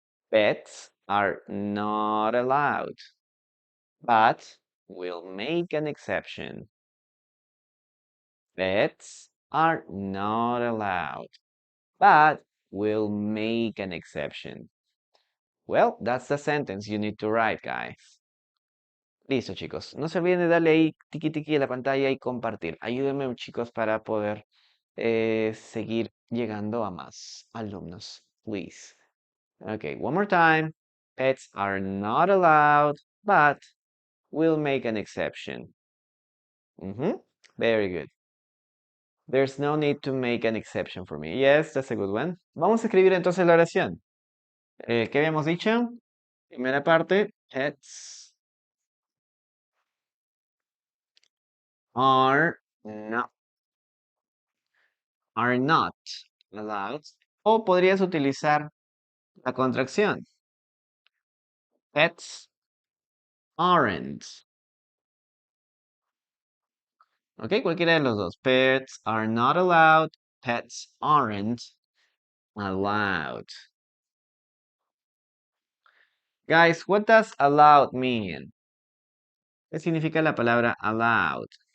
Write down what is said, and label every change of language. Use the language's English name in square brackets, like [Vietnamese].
[English] Pets are not allowed, but we'll make an exception. Pets are not allowed, but we'll make an exception. Well, that's the sentence you need to write, guys. [Spanish] Listo, chicos. No se olviden de darle ahí tiki tiki a la pantalla y compartir. Ayúdenme, chicos, para poder seguir llegando a más alumnos. [English] Please. Okay, one more time. Pets are not allowed, but we'll make an exception. Very good. There's no need to make an exception for me. Yes, that's a good one. [Spanish] Vamos a escribir entonces la oración. ¿Qué habíamos dicho? Primera parte, [English] pets are not, are not allowed. [Spanish] O podrías utilizar la contracción. [English] Pets aren't. [Spanish] Ok, cualquiera de los dos. [English] Pets are not allowed. Pets aren't allowed. Guys, what does allowed mean? [Spanish] ¿Qué significa la palabra allowed?